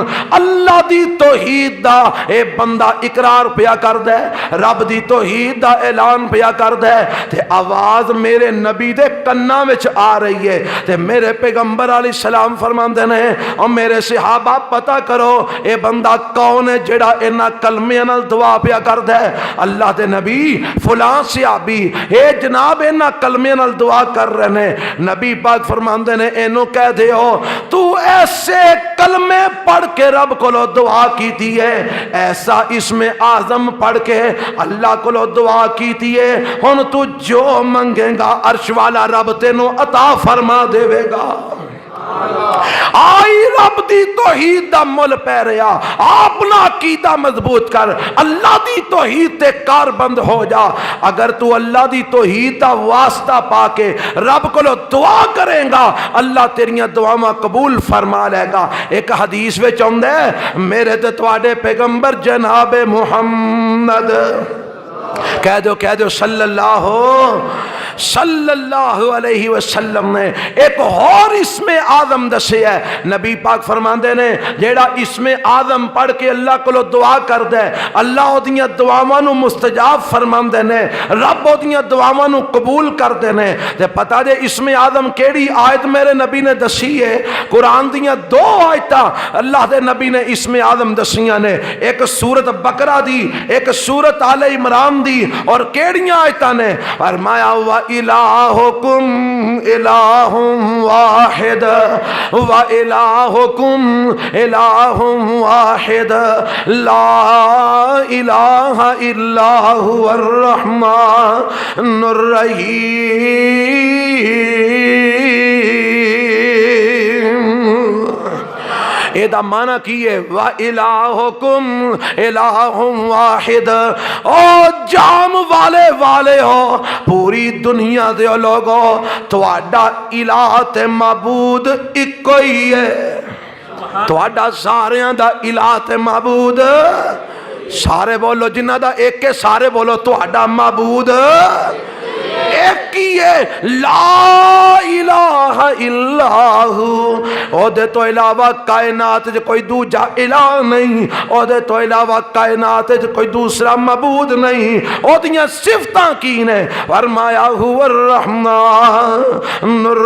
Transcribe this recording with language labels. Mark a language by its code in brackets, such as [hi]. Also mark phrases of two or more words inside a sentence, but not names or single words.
[pa] اللہ دی توحید دا اے بندہ اقرار پیا کردا ہے، رب دی توحید دا اعلان پیا کردا ہے تے آواز میرے نبی دے کنا وچ آ رہی ہے تے میرے پیغمبر [ar] علیہ السلام [pa] فرماندے نے اور میرے صحابہ پتہ کرو اے بندہ کون ہے جڑا انہاں کلمیاں نال دعا پیا کردا ہے؟ اللہ دے نبی فلاں صحابی اے جناب انہاں کلمیاں نال دعا کر رہے نے۔ نبی پاک فرماندے نے اینو کہہ دیو تو ایسے کلمے پڑھ کے رب کو دعا کیتی ہے، ایسا اسم اعظم پڑھ کے اللہ کو دعا کیتی ہے، ہن تو جو منگے گا عرش والا رب تینو عطا فرما دے گا۔ آئی رب دی توحید دا مل پہ رہا، اپنا عقیدہ مضبوط کر، اللہ دی توحید تے کار بند ہو جا۔ اگر تو اللہ دی توحید دا واسطہ پا کے رب کو دعا کریں گا اللہ تیریاں دعاواں قبول فرما لے گا۔ ایک حدیث وچ آندا ہے میرے تے تواڈے پیغمبر جناب محمد کہہ دو [ar] صلی اللہ علیہ وسلم [pa] نے ایک اور اسم اعظم دسے ہے۔ نبی پاک فرماندے نے جیڑا اسم اعظم پڑھ کے اللہ کو دعا کردا ہے اللہ اودیاں دعاواں نو مستجاب فرماندے نے، رب اودیاں دعاواں نو قبول کردے نے۔ تے پتہ جے اسم اعظم کیڑی آیت میرے نبی نے دسی ہے؟ قرآن دیاں دو آیتاں اللہ دے نبی نے اسم اعظم دسیاں نے، ایک سورت بقرہ دی ایک سورت آل عمران دی، اور کیڑیاں آیتاں نے؟ فرمایا [ar] وَإِلَٰهُكُمْ إِلَٰهٌ وَاحِدٌ وَإِلَٰهُكُمْ إِلَٰهٌ وَاحِدٌ لَا إِلَٰهَ إِلَّا هُوَ الرَّحْمَٰنُ الرَّحِيمُ۔ [pa] ایدہ معنی کیے [ar] وَإِلَٰهُكُمْ إِلَٰهٌ وَاحِدٌ، [pa] او جام والے ہو پوری دنیا دے لوگو تواڈا الہ تے معبود ایک ہی ہے۔ تہاڈا ساریاں دا الہ تے معبود سارے بولو جنہ دا ایک کے سارے بولو تہاڈا معبود ایک ہی ہے [ar] لا الہ الا ہو [pa] او دے تو علاوہ کائنات جو کوئی دوجا الہ نہیں او دے تو علاوہ کائنات جو کوئی دوسرا معبود نہیں او دیاں صفتاں کی نے فرمایا [ar] هو الرحمن